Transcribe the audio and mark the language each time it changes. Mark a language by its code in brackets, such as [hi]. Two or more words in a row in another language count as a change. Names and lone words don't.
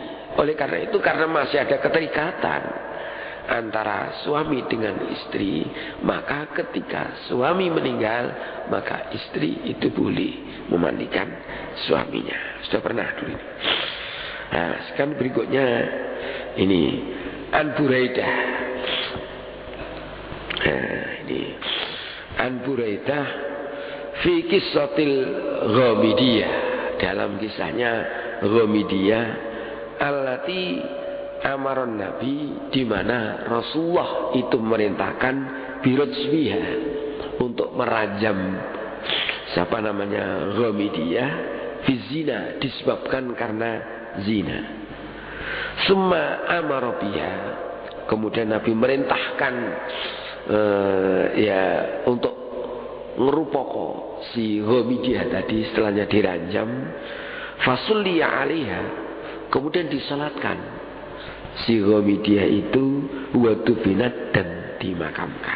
[id] Oleh karena itu, karena masih ada keterikatan antara suami dengan istri, maka ketika suami meninggal, maka istri itu boleh memandikan suaminya. Sudah pernah dulu. Nah, sekarang berikutnya ini An Buraidah. Nah, ini An Buraidah [ar] في قصة الغامدية, [id] dalam kisahnya Ghamidiyah [ar] التي أمر النبي, [id] di mana Rasulullah itu memerintahkan birajmiha, untuk merajam Ghamidiyah [ar] في الزنا, [id] disebabkan karena zina. [ar] ثم أمر بها, [id] kemudian Nabi merintahkan untuk ngerupoko si Ghamidiyah tadi setelahnya diranjam. [ar] فصلي عليها, [id] kemudian disalatkan si Ghamidiyah itu, [ar] ودفنت, [id] dan dimakamkan.